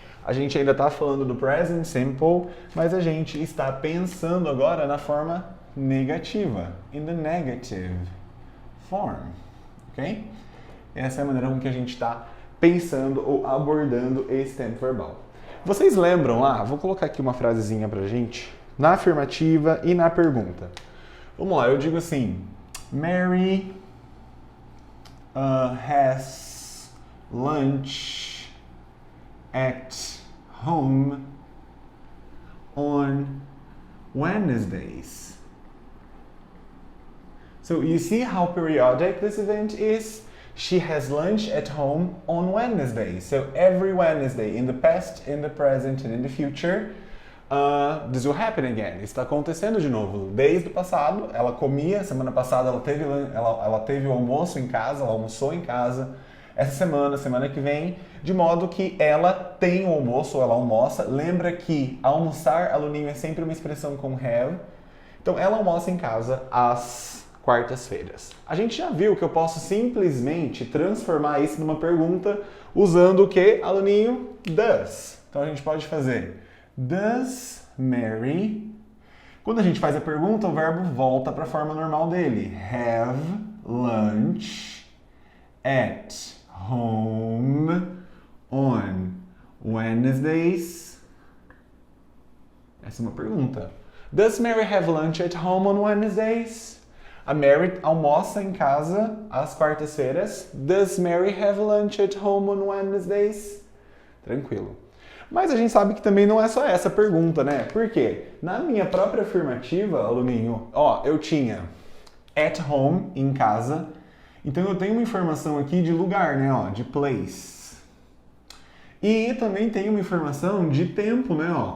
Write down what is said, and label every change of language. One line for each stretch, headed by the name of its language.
Portuguese: A gente ainda está falando do present simple, mas a gente está pensando agora na forma negativa,
English: in the negative form,
Portuguese: ok? Essa é a maneira com que a gente está pensando ou abordando esse tempo verbal. Vocês lembram lá? Vou colocar aqui uma frasezinha pra gente, na afirmativa e na pergunta. Vamos lá, eu digo assim,
English: Mary has lunch at home on Wednesdays. So you see how periodic this event is? She has lunch at home on Wednesday. So every Wednesday, in the past, in the present, and in the future, this will happen again.
Portuguese: Isso está acontecendo de novo. Desde o passado, ela comia, semana passada ela teve o almoço em casa, ela almoçou em casa. Essa semana que vem, de modo que ela tem o almoço, ou ela almoça. Lembra que almoçar, aluninho, é sempre uma expressão com have. Então, ela almoça em casa às quartas-feiras. A gente já viu que eu posso simplesmente transformar isso numa pergunta usando o que, aluninho? Does. Então, a gente pode fazer
English: Does Mary...
Portuguese: Quando a gente faz a pergunta, o verbo volta para a forma normal dele.
English: Have lunch at home on Wednesdays?
Portuguese: Essa é uma pergunta.
English: Does Mary have lunch at home on Wednesdays?
Portuguese: A Mary almoça em casa às quartas-feiras.
English: Does Mary have lunch at home on Wednesdays?
Portuguese: Tranquilo. Mas a gente sabe que também não é só essa pergunta, né? Por quê? Na minha própria afirmativa, aluninho, eu tinha
English: at home,
Portuguese: em casa. Então eu tenho uma informação aqui de lugar, né? De place. E também tenho uma informação de tempo, né?